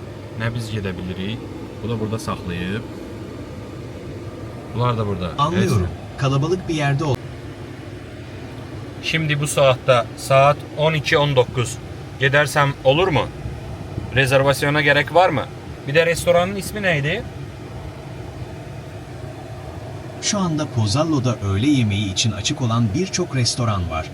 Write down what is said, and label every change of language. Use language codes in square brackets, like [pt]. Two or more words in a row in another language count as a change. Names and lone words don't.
[az] Nə biz gedə bilirik. Bu da burada saxlayıb. Bunlar da burada. [tr] Anlıyorum. Kalabalık bir yerde ol. Şimdi bu saatte saat 12:19. Gidersem olur mu? Rezervasyona gerek var mı? Bir de restoranın ismi neydi? Şu anda Pozzallo'da öğle yemeği için açık olan birçok restoran var.